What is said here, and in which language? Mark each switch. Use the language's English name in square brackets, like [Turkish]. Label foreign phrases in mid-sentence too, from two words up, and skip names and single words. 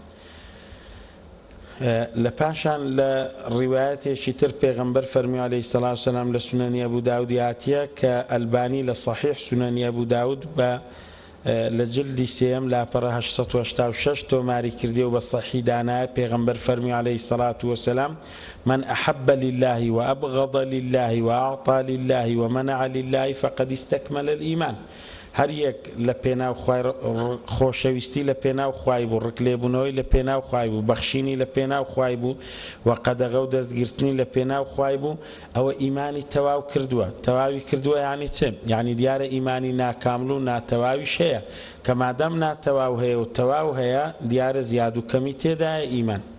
[Central Kurdish] لە پاشان لە ڕیوایەتێکی تر پێغەمبەر فەرمی [Arabic] عەلەیهی سەڵات وسەلام [Central Kurdish] لە سونەنی ئەبوو داود هاتیە کە ئەلبانی لە صحیح سونەنی ئەبوو داود بە لە جلدی سێم لاپەڕە 886 تۆماری کردی و بە صحیح دانایە پێغەمبەر فەرمی [Arabic] عەلەیهی سەڵات وسەلام من أحب لله وأبغض لله وأعطى لله ومنع لله فقد استكمل الإيمان. [Central Kurdish] هەر یەک لە پێناو خوای خۆشەویستی لە پێناو خوای بوو ڕکلێبوونەوەی لە پێناو خوای بوو بەخشینی لە پێناو خوای بوو و قەدەغە و دەستگرتنی لە پێناو خوای بوو ئەوە ئیمانی تەواو کردووە. تەواوی کردووە یعنی چ؟ یعنی دیارە ئیمانی ناکامل و ناتەواویش هەیە کە مادەم ناتەواو هەیە و تەواو هەیە دیارە زیاد و کەمی تێدایە ئیمان.